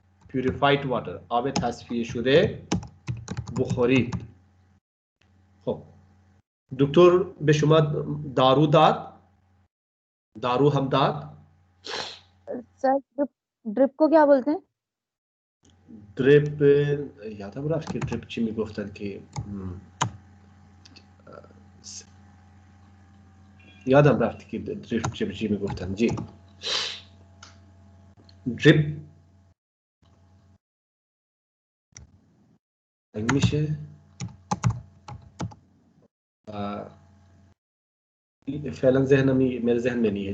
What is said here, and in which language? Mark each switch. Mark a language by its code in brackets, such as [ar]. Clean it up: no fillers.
[en] purified water. [fa] آب تصفیه شده بخورید. خب دکتر به شما دارو داد. دارو هم داد. [hi] Sir drip को क्या बोलते हैं? [fa] دریپ. یادم رفت که دریپ چی میگفتن که یادم رفت که دریپ چی میگفتن. جی. دریپ میشه فعلا [hi] मेरे जहन में नहीं है.